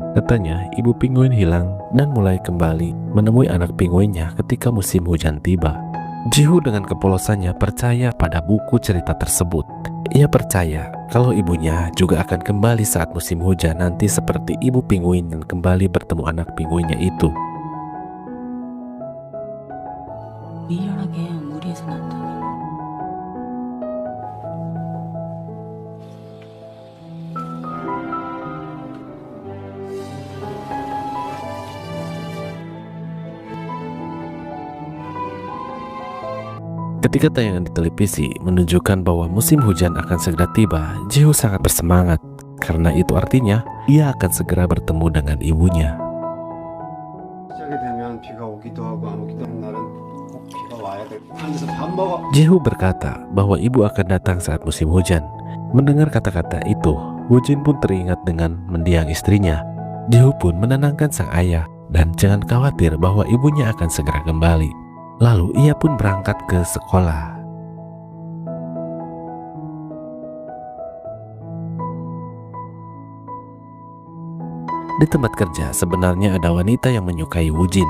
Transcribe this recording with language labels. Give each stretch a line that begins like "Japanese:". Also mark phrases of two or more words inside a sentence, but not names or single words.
Indonesian: Katanya ibu penguin hilang dan mulai kembali menemui anak penguinnya ketika musim hujan tiba. Ji-ho dengan kepolosannya percaya pada buku cerita tersebut. Ia percaya kalau ibunya juga akan kembali saat musim hujan nanti seperti ibu penguin yang kembali bertemu anak penguinnya itu.
Korean: 미련하게 무리해서 난다니.
Indonesian: Ketika tayangan di televisi menunjukkan bahwa musim hujan akan segera tiba, Ji-ho sangat bersemangat karena itu artinya ia akan segera bertemu dengan ibunya.
Korean: 시작이 되면 비가 오기도 하고 안 오기도 하는 날은 꼭 비가 와야 돼. 앉아서 밥 먹어.
Indonesian: Ji-ho berkata bahwa ibu akan datang saat musim hujan. Mendengar kata-kata itu, Woo-jin pun teringat dengan mendiang istrinya. Ji-ho pun menenangkan sang ayah dan jangan khawatir bahwa ibunya akan segera kembali. Lalu ia pun berangkat ke sekolah. Di tempat kerja sebenarnya ada wanita yang menyukai Woo-jin.